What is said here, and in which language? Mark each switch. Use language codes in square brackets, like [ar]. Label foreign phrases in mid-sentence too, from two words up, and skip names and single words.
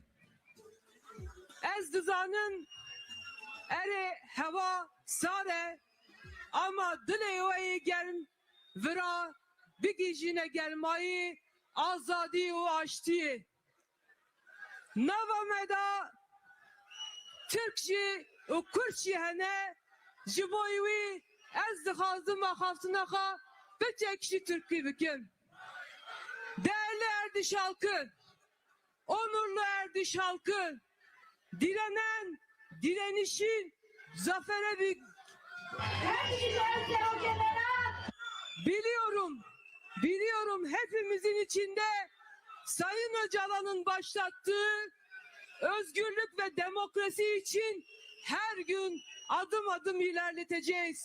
[ku] Ez dizanın ere heva sare ama dilê germ vira bigîjîne germayî azadî û aştiyê. Nava me da Türk jî û Kurd jî hene ji bo wî ez dixwazim axaftina xwe biçek jî Türkî bikim. [tr] Değerli Erdiş halkı, onurlu Erdiş halkı, direnen, direnişin zafere bir... Biliyorum hepimizin içinde Sayın Öcalan'ın başlattığı özgürlük ve demokrasi için her gün adım adım ilerleteceğiz.